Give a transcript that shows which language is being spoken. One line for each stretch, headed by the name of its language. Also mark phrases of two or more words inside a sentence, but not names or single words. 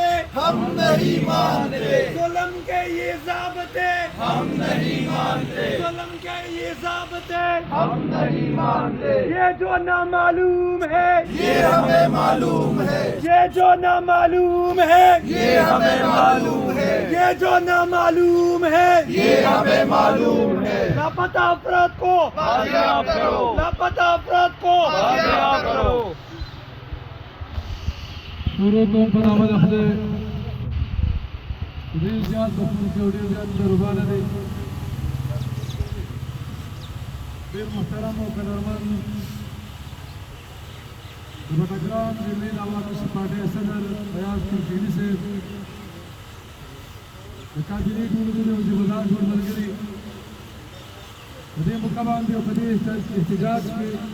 Urdu: ہم نہیں مانتے ظلم کے یہ ضابطے ہم نہیں مانتے ظلم کے یہ ضابطے ہم نہیں مانتے یہ جو نامعلوم ہے یہ ہمیں معلوم ہے یہ جو نامعلوم ہے یہ ہمیں معلوم ہے یہ جو نامعلوم ہے یہ ہمیں معلوم ہے لاپتہ افراد کو بازیاب کرو لاپتہ افراد کو بازیاب کرو
Pashto: شروع کوم په نامه د خدای ډېر زیات بخښونکی او ډېر زیات مهربانه دی ډېر محترم او قدرمن د بټګرام ضلعې د عوامي پارټۍ صدر فیاض ترکیني صاحب د کابینې ټولګي او ذمہدار ټول ملګري په دې موقع باندې او په دې احتجاج کې